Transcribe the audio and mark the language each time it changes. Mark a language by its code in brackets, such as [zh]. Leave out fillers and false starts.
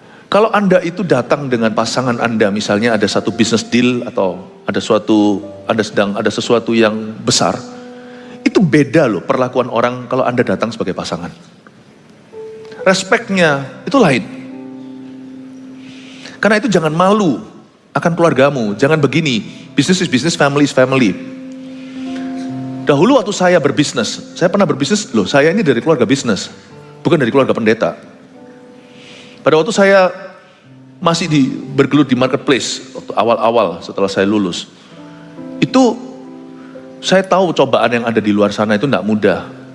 [id] Kalau Anda itu datang dengan pasangan Anda, misalnya ada satu business deal atau ada sesuatu yang besar, itu Itu beda loh perlakuan orang kalau Anda datang sebagai pasangan. Respeknya itu lain. Karena itu jangan malu akan keluargamu. Jangan begini, [en] business is business, family is family. [id] Dahulu waktu saya berbisnis, saya pernah berbisnis, loh saya ini dari keluarga bisnis, bukan dari keluarga pendeta. Pada waktu saya masih bergelut di marketplace, waktu awal-awal setelah saya lulus, itu saya tahu cobaan yang ada di luar sana itu tidak mudah.